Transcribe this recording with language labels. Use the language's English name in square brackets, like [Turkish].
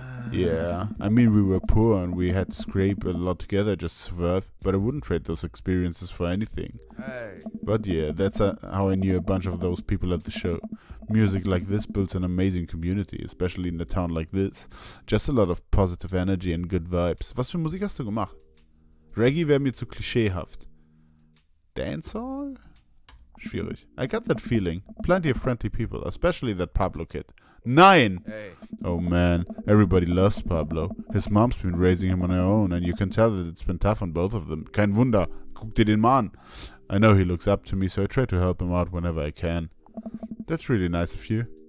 [English] Yeah, I mean, we were poor and we had to scrape a lot together just to survive, but I wouldn't trade those experiences for anything. Hey. But yeah, that's how I knew a bunch of those people at the show. Music like this builds an amazing community, especially in a town like this. Just a lot of positive energy and good vibes. [German] Was für Musik hast du gemacht? Reggae wäre mir zu klischeehaft. [English] Dancehall? [German] Schwierig. [English] I got that feeling. Plenty of friendly people, especially that Pablo kid. [German] Nein! [English] Hey. Oh man, everybody loves Pablo. His mom's been raising him on her own, and you can tell that it's been tough on both of them. [German] Kein Wunder. Guck dir den mal an. [English] I know he looks up to me, so I try to help him out whenever I can. That's really nice of you.